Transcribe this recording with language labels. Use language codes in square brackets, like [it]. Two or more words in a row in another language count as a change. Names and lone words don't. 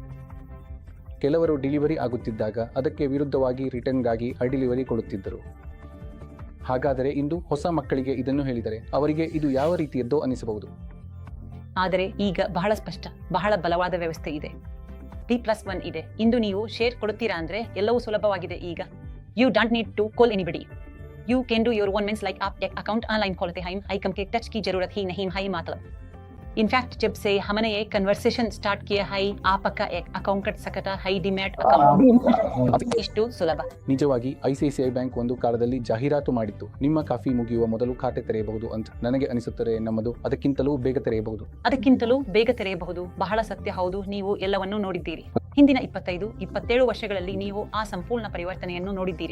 [kn] ಕೆಲವರು ಡೆಲಿವರಿ ಆಗುತ್ತಿದ್ದಾಗ ಅದಕ್ಕೆ ವಿರುದ್ಧವಾಗಿ ರಿಟರ್ನ್ಗಾಗಿ ಡೆಲಿವರಿ ಕೊಡುತ್ತಿದ್ದರು. ಹಾಗಾದರೆ ಇಂದು ಹೊಸ ಮಕ್ಕಳಿಗೆ ಇದನ್ನು ಹೇಳಿದರೆ ಅವರಿಗೆ ಇದು ಯಾವ ರೀತಿಯದ್ದೋ ಅನಿಸಬಹುದು. ಆದರೆ ಈಗ ಬಹಳ ಸ್ಪಷ್ಟ, ಬಹಳ ಬಲವಾದ ವ್ಯವಸ್ಥೆ ಇದೆ. T+1 ಇದೆ. ಇಂದು ನೀವು ಶೇರ್ ಕೊಡುತ್ತೀರಾ ಅಂದ್ರೆ ಎಲ್ಲವೂ ಸುಲಭವಾಗಿದೆ. [en] ಈಗ you don't need to call anybody. you can do your own means like [hi] आप एक अकाउंट ऑनलाइन खोलते हैं, आइकन के टच की जरूरत ही नहीं है मतलब. इनफैक्ट जब से हमने एक [en] conversation start [hi] किया है, आपका एक अकाउंट कट सकता है, [en] demat account [kn] ಇಷ್ಟು ಸುಲಭ. ನಿಜವಾಗಿ ಐಸಿಐಸಿಐ ಬ್ಯಾಂಕ್ ಒಂದು ಕಾಲದಲ್ಲಿ ಜಾಹೀರಾತು ಮಾಡಿತ್ತು, ನಿಮ್ಮ ಕಾಫಿ ಮುಗಿಯುವ ಮೊದಲು ಖಾತೆ ತೆರೆಯಬಹುದು ಅಂತ. ನನಗೆ ಅನಿಸುತ್ತದೆ ನಮ್ಮದು ಅದಕ್ಕಿಂತಲೂ ಬೇಗ ತೆರೆಯಬಹುದು. ಬಹಳ ಸತ್ಯ. ಹೌದು, ನೀವು ಎಲ್ಲವನ್ನೂ ನೋಡಿದ್ದೀರಿ. ಹಿಂದಿನ 25-27 ವರ್ಷಗಳಲ್ಲಿ ನೀವು ಆ ಸಂಪೂರ್ಣ ಪರಿವರ್ತನೆಯನ್ನು ನೋಡಿದ್ದೀರಿ.